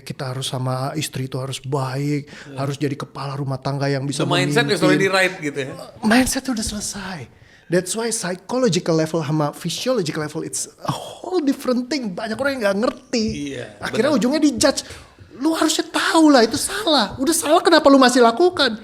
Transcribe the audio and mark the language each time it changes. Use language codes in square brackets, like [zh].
[id] Kita harus sama istri itu harus baik, harus jadi kepala rumah tangga yang bisa [en] The mindset is already right [id] gitu ya. Mindset udah selesai. [en] That's why psychological level [id] sama [en] physiological level it's a whole different thing. [id] Banyak orang yang gak ngerti. Iya, Akhirnya ujungnya dijudge. Lu harusnya tahu lah itu salah. Udah salah kenapa lu masih lakukan?